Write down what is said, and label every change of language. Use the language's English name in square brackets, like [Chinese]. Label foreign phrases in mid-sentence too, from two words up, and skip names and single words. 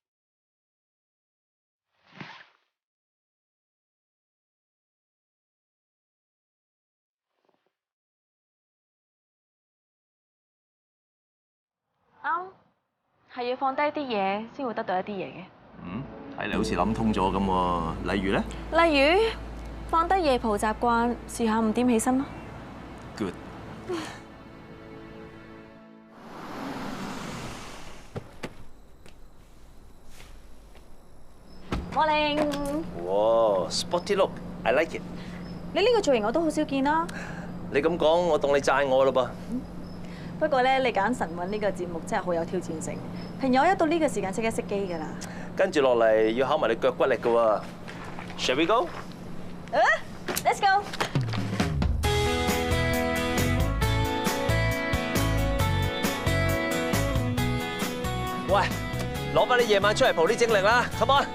[Cantonese] 啱，係要放低啲嘢先會得到一啲嘢嘅。睇嚟好似諗通咗咁喎。例如咧？例如放低夜蒲習慣，試下5點起身咯。 [English] Good。 Morning。哇 ，sporty look，I like it。 [Cantonese] 你呢個造型我都好少見啦。你咁講，我當你讚我啦噃。不過咧，你揀晨運呢個節目真係好有挑戰性。朋友一到呢個時間即刻熄機㗎啦。跟住落嚟要考埋你腳骨力㗎喎。 [English] Shall we go？ Let's go。 [Cantonese] 喂，攞翻你夜晚出嚟蒲啲精力啦 ， [English] come on！